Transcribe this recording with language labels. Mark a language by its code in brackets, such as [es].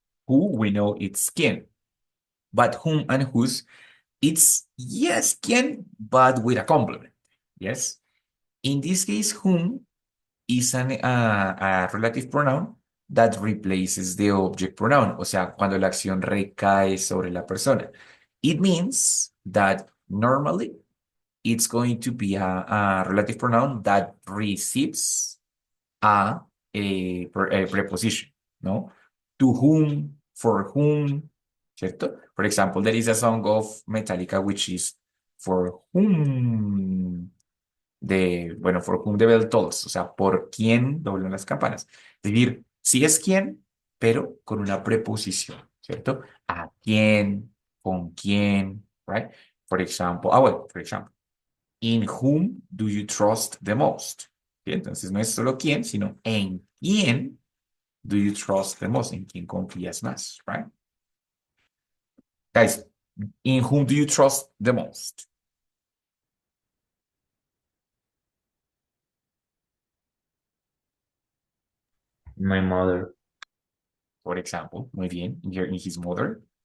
[en] Who, we know it's quien. But whom and whose, it's yes, quien, but with a complement. Yes. In this case, whom is a relative pronoun that replaces the object pronoun. [es] O sea, cuando la acción recae sobre la persona. [en] It means that normally it's going to be a relative pronoun that receives a preposition, ¿no? To whom, for whom, ¿cierto? For example, there is a song of Metallica which is for whom for whom the bell tolls, [es] o sea, por quién doblan las campanas. Es decir, sí es quién, pero con una preposición, ¿cierto? A quién, con quién, right? [en] For example, in whom do you trust the most? [es] ¿Sí? Entonces no es solo quién, sino en quién [en] do you trust the most, [es] en quién confías más, right? [en] Guys, in whom do you trust the most? My mother. For example, [es] muy bien, [en] in his mother.